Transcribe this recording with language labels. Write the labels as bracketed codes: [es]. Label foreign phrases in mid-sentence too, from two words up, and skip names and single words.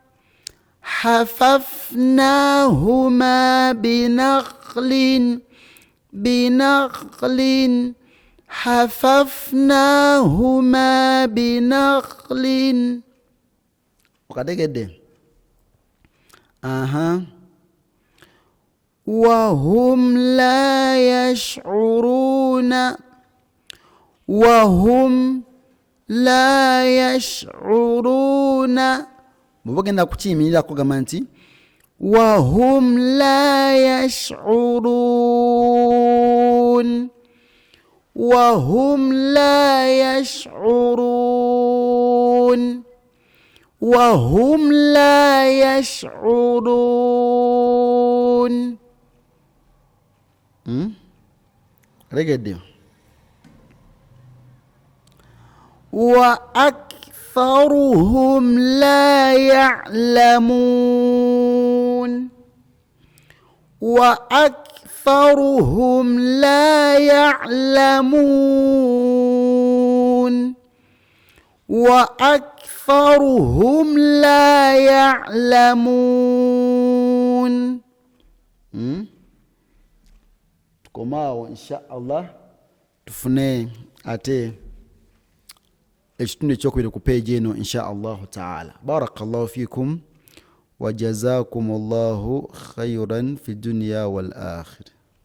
[ar] بنخل حففناهما بنخل وكذا وهم لا يشعرون [lg] mubagenda kukiyimirira kugamba nti [ar] وهم لا يشعرون وهم لا يشعرون رجع. وأكثرهم لا يعلمون وأكثرهم لا يعلمون [lg] tukomaawo [ar] إن شاء الله [lg] tufune ate ekitundu ekyokubiri ku peegi eno [ar] إن شاء الله تعالى. بارك الله فيكم وجزاكم الله خيرا في الدنيا والآخرة.